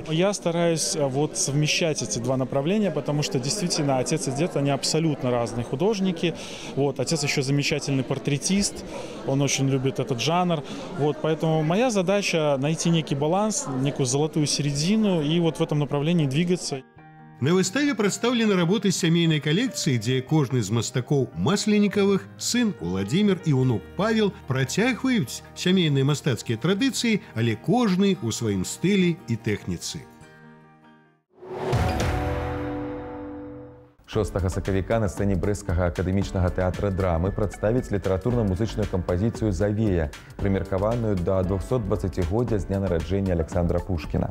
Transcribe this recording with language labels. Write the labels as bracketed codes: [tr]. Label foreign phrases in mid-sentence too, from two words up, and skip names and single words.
[ru] Я стараюсь вот совмещать эти два направления, потому что действительно отец и дед, они абсолютно разные художники. Вот, отец еще замечательный портретист, он очень любит этот жанр. Вот, поэтому моя задача найти некий баланс, некую золотую середину и вот в этом направлении двигаться. [be] На выставе прадстаўлены работы з сямейнай калекцыі, дзе кожны з мастакоў Масленікавых, сын Уладзімір і ўнук Павел працягваюць сямейныя мастацкія традыцыі, але кожны ў сваім стылі і тэхніцы. 6 сакавіка на сцэне брэсцкага акадэмічнага тэатра драмы прадставіць літаратурна-музычную кампазіцыю «Завея», прымеркаваную да 220-годдзя з дня нараджэння Александра Пушкіна.